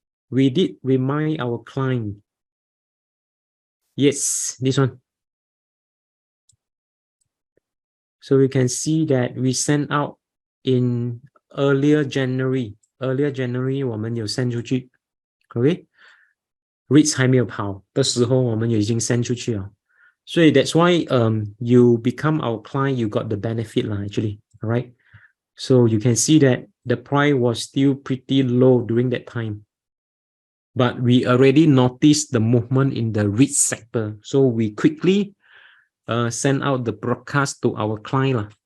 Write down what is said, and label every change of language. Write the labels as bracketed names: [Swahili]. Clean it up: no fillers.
[English] We did remind our client. Yes, this one. So we can see that we sent out in earlier January. Earlier January [Chinese] 我们有 send 出去 ，OK？ REITs 还没有跑的时候，我们已经 send 出去了。所以 [English] that's why you become our client, you got the benefit actually, alright? So you can see that the price was still pretty low during that time. But we already noticed the movement in the REIT sector. So we quickly send out the broadcast to our client.